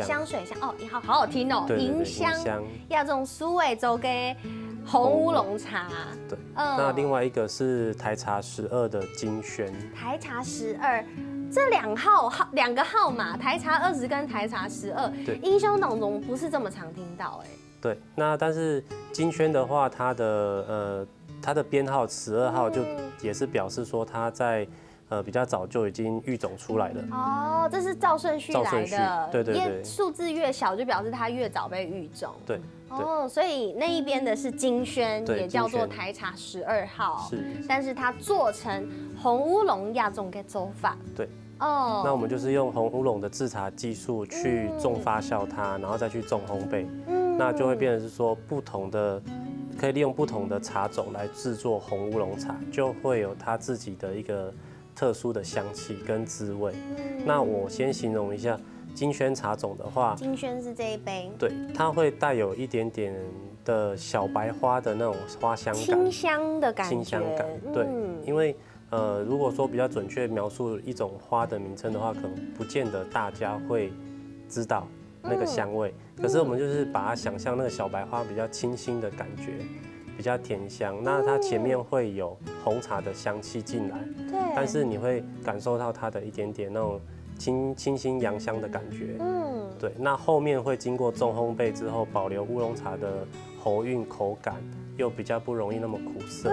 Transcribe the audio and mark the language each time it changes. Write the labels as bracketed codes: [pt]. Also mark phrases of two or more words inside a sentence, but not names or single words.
[zh] 香水香哦，好好聽哦。對，迎香。要這種蘇味做嘅紅烏龍茶。對。那另外一個是台茶12的金萱。台茶12。這兩個號碼，台茶20跟台茶12，對，印象當中不是這麼常聽到哎。對，那但是金萱的話，它的編號12號就也是表示說它在比較早就已經育種出來了。哦，這是照順序來的。對對對。數字越小就表示它越早被育種。對。哦，所以那一邊的是金萱，也叫做台茶12號。是。但是它做成紅烏龍亞種嘅做法。對。哦。那我們就是用紅烏龍的製茶技術去重發酵它，然後再去重烘焙。那就會變成是說可以利用不同的茶種來製作紅烏龍茶，就會有它自己的一個特殊的香氣跟滋味。那我先形容一下金萱茶種的話，金萱是這一杯，對，它會帶有一點點的小白花的那種花香感，清香的感覺，清香感，對，因為如果說比較準確描述一種花的名稱的話，可能不見得大家會知道那個香味。可是我們就是把它想象那個小白花比較清新的感覺，比較甜香。那它前面會有紅茶的香氣進來，對，但是你會感受到它的一點點那種清新洋香的感觉。对。那后面会经过重烘焙之后，保留乌龙茶的喉韵口感，又比较不容易那么苦涩。